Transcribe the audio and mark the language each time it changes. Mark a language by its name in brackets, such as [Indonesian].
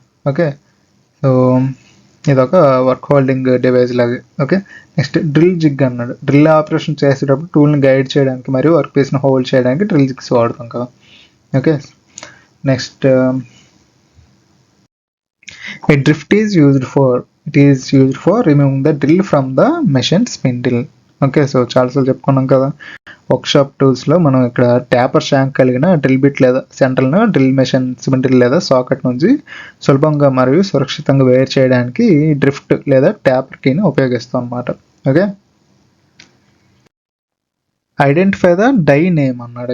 [Telugu] Okay, so ఇదొక work holding device లాగే. Okay, next drill zig అన్నాడు. డ్రిల్ ఆపరేషన్ చేసేటప్పుడు టూల్ని గైడ్ చేయడానికి మరియు వర్క్ పీస్ని హోల్డ్ చేయడానికి డ్రిల్ జిగ్స్ వాడతాం కదా. [English] Okay, next a drift is used for removing the drill from the machine spindle. [Telugu] Okay, so చాలాసార్లు చెప్పుకున్నాం కదా వర్క్షాప్ టూల్స్లో మనం ఇక్కడ ట్యాపర్ షాంక్ కలిగిన డ్రిల్ బిట్ లేదా సెంట్రల్ను డ్రిల్ మెషిన్ స్పిండిల్ లేదా సాకెట్ నుంచి సులభంగా మరియు సురక్షితంగా వేరు చేయడానికి డ్రిఫ్ట్ లేదా ట్యాపర్ కీని ఉపయోగిస్తాం అన్నమాట. Okay, [English] identify the die name [Telugu] అన్నాడు.